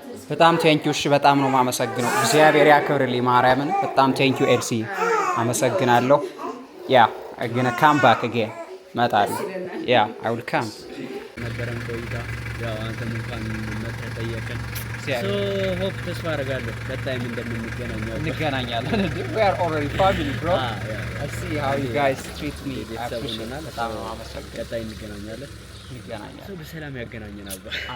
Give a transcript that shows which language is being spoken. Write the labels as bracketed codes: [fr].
[am] በጣም ቴንኪው። እሺ በጣም ነው የማመሰግነው። እግዚአብሔር ያክብርልኝ ማርያምን። በጣም ቴንኪው ኤልሲ፣ አመሰግናለሁ። [en] ያ አገና ካም ባክ አገን [am] እመጣለሁ። [en] ያ አይ ዊል ካም። [am] ነበረን ቆይታ ያው አንተም እንኳን መጥተህ ጠየቀን። ሆፕ ተስፋ አደርጋለሁ ቀጣይም እንገናኛለን። [en] We are already family, bro. I see how you guys treat me. [am] በጣም ነው የማመሰግነው። ቀጣይ እንገናኛለን። በሰላም ያገናኘን አባ።